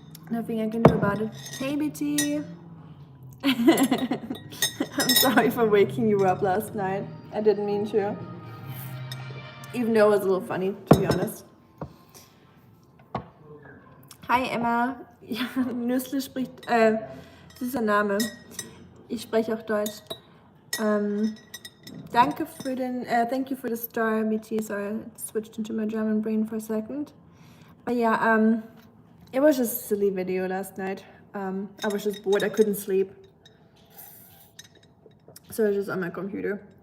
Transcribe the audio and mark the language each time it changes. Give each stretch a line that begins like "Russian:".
English: Nothing I can do about it. Hey, BT. I'm sorry for waking you up last night. I didn't mean to. Even though it was a little funny, to be honest. Hi, Emma.
German: Ja, Nüssle spricht, süßer Name. Ich spreche auch Deutsch. Danke für den,
English: thank you for the star, BT. Sorry, I switched into my German brain for a second. But yeah, it was just a silly video last night. I was just bored, I couldn't sleep. So I was just on my computer.